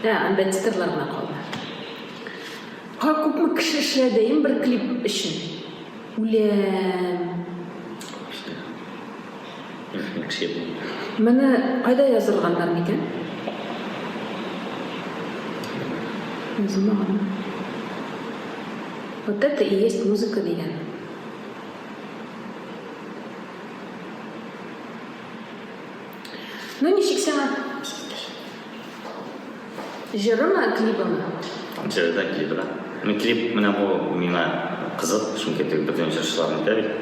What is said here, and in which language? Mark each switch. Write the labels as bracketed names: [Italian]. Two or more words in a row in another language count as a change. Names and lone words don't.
[Tatar] анда титрлар гына калды. Күпме кеше эшләдем бер клип өчен. Үлем. Менә кайда язылганнар микән? Язылмаган. [Russian] Вот это и есть музыка дигән. [Tatar] Ну, ничек сиңа? Жырымы, клибымы? Жырда клибра. Клип менә бу миңа кызык, чөнки бөтен җырчыларны да бит.